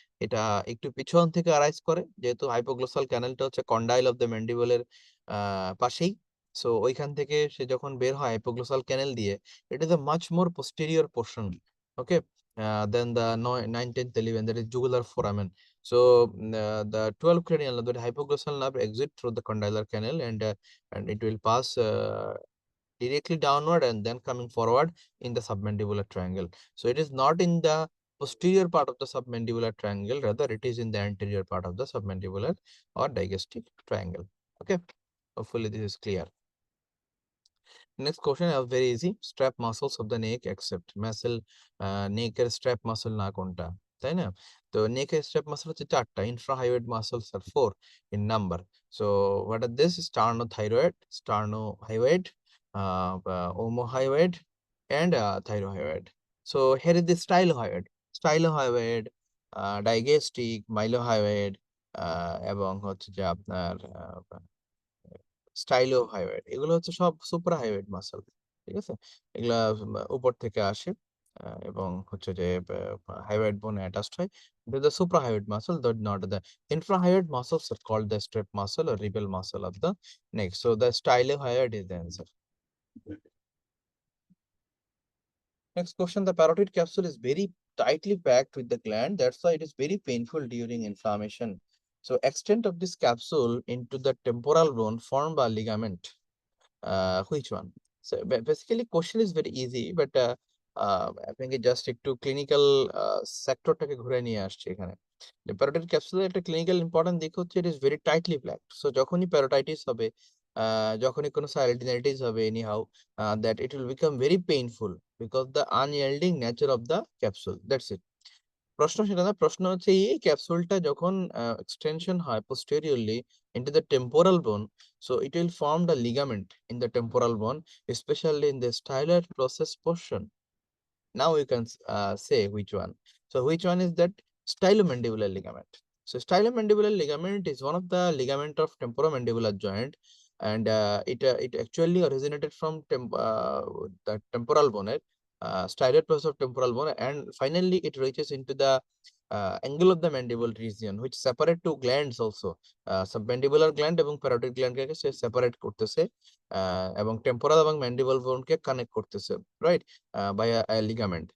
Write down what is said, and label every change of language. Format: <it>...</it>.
<bn>এটা একটু পিছন থেকে আরাইজ করে, যেহেতু হাইপোগ্লোসাল ক্যানেলটা হচ্ছে কন্ডাইল অফ দ্য ম্যান্ডিবলের পাশেই। সো ওইখান থেকে সে যখন বের হয় হাইপোগ্লোসাল ক্যানেল দিয়ে,</bn> <en>It is a much more posterior portion, okay, than the 9, 10th 11, that is jugular foramen. So the 12 cranial nerve, the hypoglossal nerve exit through the condylar canal, and it will pass directly downward and then coming forward in the submandibular triangle. So it is not in the posterior part of the submandibular triangle, rather it is in the anterior part of the submandibular or digestive triangle. Okay, hopefully this is clear. Next question is very easy. Strap muscles of the neck except muscle, neck এর strap muscle</en> <bn>না কোনটা, তাই না?</bn> <en>তো neck এর strap muscle হচ্ছে 4টা, infrahyoid muscles are 4 in number. So what are this? Sternothyroid, sternohyoid, omohyoid, and thyrohyoid. So here is the stylohyoid, digastric, mylohyoid,</en> <bn>এবং হচ্ছে যে আপনার স্টাইলোহাইড, এগুলো হচ্ছে সব সুপ্রাহাইওয়েড মাসল। ঠিক আছে? এগুলা উপর থেকে আসে, এবং হচ্ছে যে হাইওয়েড বোনে অ্যাটাচড হয়।</bn> <en>The suprahyoid muscle, though not the infrahyoid muscles are called the strap muscle or ribel muscle of the neck. So the stylohyoid is the answer. Next question, the parotid capsule is very tightly packed with the gland. That's why it is very painful during inflammation. So extent of this capsule into the temporal bone formed by ligament. Which one? So basically question is very easy, but</en> <bn>আপনাকে just একটু clinical সেক্টরটাকে ঘুরে নিয়ে আসছে এখানে। প্যারোটাইড ক্যাপসুলের একটা clinical important দিক হচ্ছে</bn> <en>It is very tightly packed.</en> <bn>So যখনই প্যারোটাইটিস হবে, যখনই কোনো সাইলেন্টিনাইটিস হবে</bn> <en>Anyhow, that it will become very painful because the unyielding nature of the capsule, that's it.</en> <bn>প্রশ্ন সেটা না, প্রশ্ন হচ্ছে এই ক্যাপসুলটা যখন এক্সটেনশন হয়</bn> <en>posteriorly into the temporal bone, so it will form the ligament in the temporal bone, especially in the styloid process portion. Now you can say which one. So which one is that? Stylomandibular ligament. So stylomandibular ligament is one of the ligament of temporomandibular joint, and it actually originated from the temporal bone, styloid process of temporal bone, and finally it reaches into the angle of the mandible region, which separate two glands also, submandibular gland এবং parotid gland কে সে separate করতেছে, এবং temporal এবং mandible bone কে connect করতেছে, right, by a ligament.</en>